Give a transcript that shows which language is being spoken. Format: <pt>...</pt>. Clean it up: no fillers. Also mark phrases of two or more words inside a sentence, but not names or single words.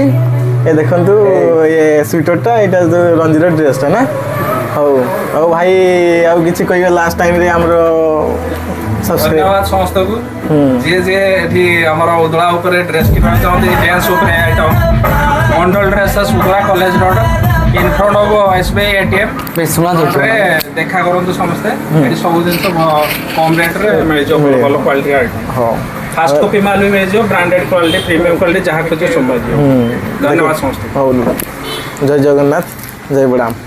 <or>ଏ ଦେଖନ୍ତୁ ଏ ସୁଇଟରଟା ଏଇଟା ଯେଉଁ ରଞ୍ଜିର ଡ୍ରେସ୍ଟା ନା ହଉ ଭାଇ ଆଉ କିଛି କହିବେ</or> <en>last time</en> <or>ଆମର ଧନ୍ୟବାଦ ସମସ୍ତଙ୍କୁ ଯିଏ ଏଠି ଆମର ଉଦଳା ଉପରେ ଡ୍ରେସ୍ କିଣିବାକୁ ଚାହୁଁନ୍ତି ଜେନ୍ସ ଉପରେ ଆଇଟମ୍ ମଣ୍ଡଳ ଡ୍ରେସେସ୍ ଉଦଳା କଲେଜ ରୋଡ୍</or> <en>in front of SBI ATM</en> <or>ଦେଖା କରନ୍ତୁ ସମସ୍ତେ ଏଠି ସବୁ ଜିନିଷ କମ୍ ରେଟ୍ରେ ମିଳିଯିବ ଭଲ</or> <en>quality item fast copy</en> <or>ମାଲ ବି ମିଳିଯିବ</or> <en>branded quality premium quality</en> <or>ଯାହା ଖୋଜିବ ସବୁ ମିଳିଯିବ। ଧନ୍ୟବାଦ ସମସ୍ତଙ୍କୁ। ହଉ ଜୟ ଜଗନ୍ନାଥ ଜୟ ବଡ଼ରାମ।</or>